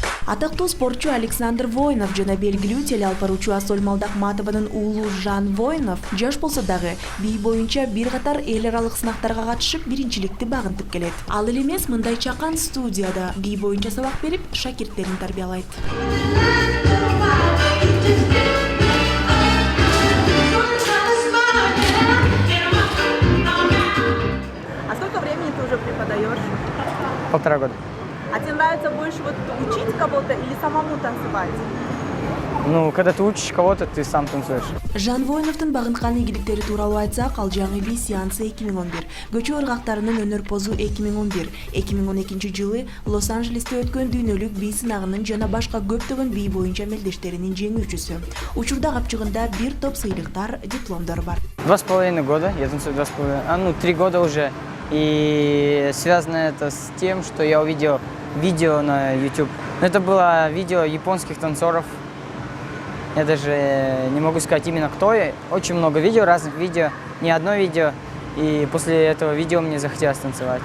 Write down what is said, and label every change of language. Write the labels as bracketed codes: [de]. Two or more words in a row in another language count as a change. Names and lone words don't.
[ky] Атактуу спортчу Александр Воинов жана белгилүү телеалпаруучу Асоль Малдахматованын уулу Жан Воинов жаш болсо дагы бий боюнча бир катар эл аралык сынактарга катышып биринчиликти багынтып келет. Ал эле эмес мындай чакан студияда бий боюнча сабак берип, шакирттерин тарбиялайт. [ru] А сколько времени ты уже преподаешь? 1,5 года. А тебе нравится больше вот учить кого-то или самому танцевать? Ну, когда ты учишь кого-то, ты сам танцуешь. [ky] Жан Воиновдун багынткан ийгиликтери тууралуу айтсак, ал жаңы бий сеансы 2011, көчө ыргактарынын өнөр позу 2011, 2012 жылы Лос-Анджелесте өткөн дүйнөлүк бий сынагынын жана башка көптөгөн бий боюнча мелдештеринин жеңүүчүсү. Учурда капчыгында бир топ сыйлыктар, дипломдор бар. [ru] 2,5 года, я танцую 2,5, 3 года уже. И связано это с тем, что я увидел видео на YouTube. Это было видео японских танцоров. Я даже не могу сказать именно кто. Очень много видео, разных видео, не одно видео. И после этого видео мне захотелось танцевать.